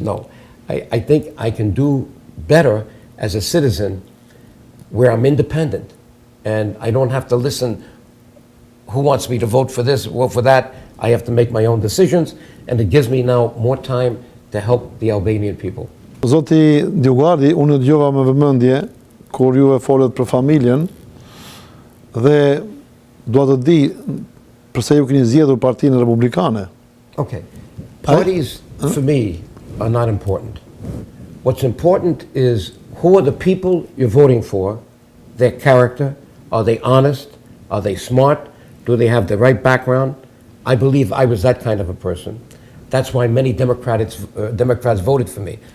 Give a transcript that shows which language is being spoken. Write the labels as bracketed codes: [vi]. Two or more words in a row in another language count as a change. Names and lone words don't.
[en] No, I think I can do better as a citizen where I'm independent and I don't have to listen who wants me to vote for this or for that. I have to make my own decisions, and it gives me now more time to help the Albanian people. [sq] Zoti Dioguardi, unë dëgjova me vëmendje kur ju e folët për familjen, dhe dua të di pse ju keni zgjedhur Partinë Republikane. [en] Okay. Parties, for me, are not important. What's important is who are the people you're voting for, their character, are they honest, are they smart, do they have the right background? I believe I was that kind of a person. That's why many Democrats voted for me.